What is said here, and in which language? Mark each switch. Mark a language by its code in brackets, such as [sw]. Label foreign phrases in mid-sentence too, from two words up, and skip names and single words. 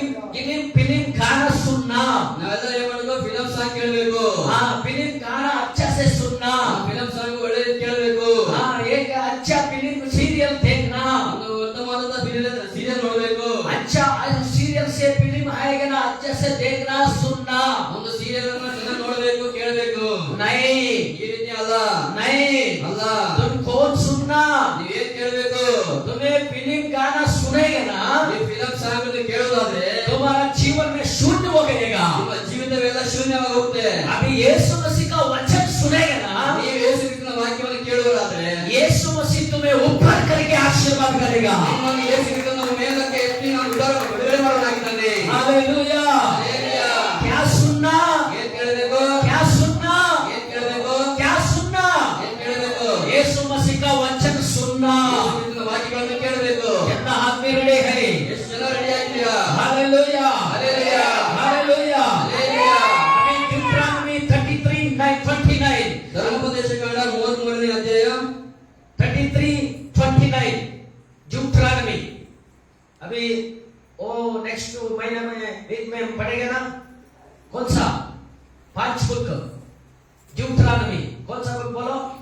[hi] फिल्म गाना सुनना, [kn] ನಾವೆಲ್ಲರೂ ಏನ್ ಮಾಡಬೇಕು? [en] film song [kn] ಕೇಳಬೇಕು. [hi] हाँ फिल्म गाना अच्छा से सुनना, [en] film song [kn] ಒಳ್ಳೆದು ಕೇಳಬೇಕು. [hi] हाँ एक अच्छा फिल्म सीरियल देखना, [kn] ಒಂದು ಉತ್ತಮವಾದ ಸೀರಿಯಲ್ ನೋಡಬೇಕು. [hi] अच्छा सीरियल से फिल्म आएगा ना, अच्छे से देखना सुनना, [kn] ಒಂದು ಸೀರಿಯಲ್ ಅನ್ನು ಚೆನ್ನಾಗಿ ನೋಡಬೇಕು, ಕೇಳಬೇಕು. [hi] नहीं [kn] ಈ ರೀತಿ ಅಲ್ಲ, [hi] नहीं [kn] ಅಲ್ಲ. [hi] तुम कौन सुनना, [kn] ನೀವೇನ್ ಕೇಳಬೇಕು? [hi] तुम्हें फिल्म गाना सुनेगा ना, [kn] ಈ [en] film song [kn] ಅನ್ನು ಕೇಳೋದಾದ್ರೆ [hi] तुम्हारा जीवन में शून्य हो जाएगा। [kn] ನಿಮ್ಮ ಜೀವಿತವೆಲ್ಲ ಶೂನ್ಯವಾಗಿ ಹೋಗುತ್ತೆ. [hi] अभी यीशु मसीह का वचन सुनेगा ना, [kn] ನೀವು ಯೇಸು ಕ್ರಿಸ್ತನ ವಾಕ್ಯವನ್ನು ಕೇಳುವುದಾದ್ರೆ [hi] यीशु मसीह तुम्हें ऊपर करके आशीर्वाद करेगा। [kn] ನಿಮ್ಮನ್ನು ಯೇಸು ಕ್ರಿಸ್ತನ ಮೇಲಕ್ಕೆ ಎತ್ತಿ ನಾನು ಬಿಡುಗಡೆ ಮಾಡಲಾಗಿದ್ದಾನೆ. [hi] हालेलुया। [kn] ಹಾಲೆಲೂಯಾ. [hi] क्या सुनना, [kn] ಏನ್ ಕೇಳಬೇಕು? [hi] क्या सुनना, [kn] ಏನ್ ಕೇಳಬೇಕು? [hi] क्या सुनना, [kn] ಏನ್ ಕೇಳಬೇಕು? [hi] यीशु मसीह का वचन सुनना। [kn] ಯೇಸು ಕ್ರಿಸ್ತನ ವಾಕ್ಯಗಳನ್ನು ಕೇಳಬೇಕು. [hi] कितना आदमी रेडी है? [kn] ಎಷ್ಟು ಜನ ರೆಡಿ ಆಗಿದ್ದೀರಾ? [hi] हालेलुया, हालेलुया, हालेलुया। [kn] ಹಾಲೆಲೂಯಾ. [hi] अभी deuteronomy 33:29 [kn] ಧರ್ಮೋಪದೇಶಕಾಂಡ 33ನೇ ಅಧ್ಯಾಯ [hi] 33:29 ड्यूटरानमी। अभी वो नेक्स्ट महीना में वीक में हम पढ़ेंगे ना, कौन सा 5 बुक ड्यूटरानमी, कौन सा बुक बोलो?